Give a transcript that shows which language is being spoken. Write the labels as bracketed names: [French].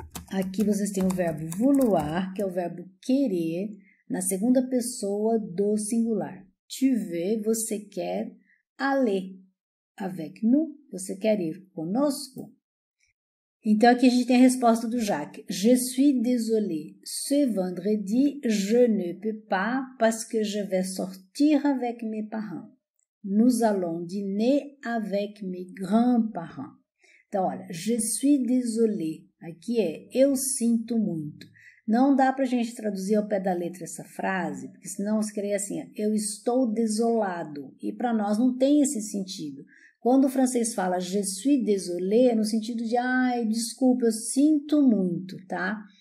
[Portuguese] Aqui vocês têm o verbo vouloir, que é o verbo querer, na segunda pessoa do singular. [French] Tu veux, [Portuguese] você quer, [French] aller. Avec nous, [Portuguese] você quer ir conosco. Então, aqui a gente tem a resposta do Jacques. [French] Je suis désolé. Ce vendredi, je ne peux pas parce que je vais sortir avec mes parents. Nous allons dîner avec mes grands-parents. [Portuguese] Então, olha, [French] je suis désolé. [Portuguese] Aqui é eu sinto muito. Não dá pra gente traduzir ao pé da letra essa frase, porque senão você queria assim, eu estou desolado. E para nós não tem esse sentido. Quando o francês fala [French] je suis désolé, [Portuguese] é no sentido de, ai, desculpa, eu sinto muito, tá?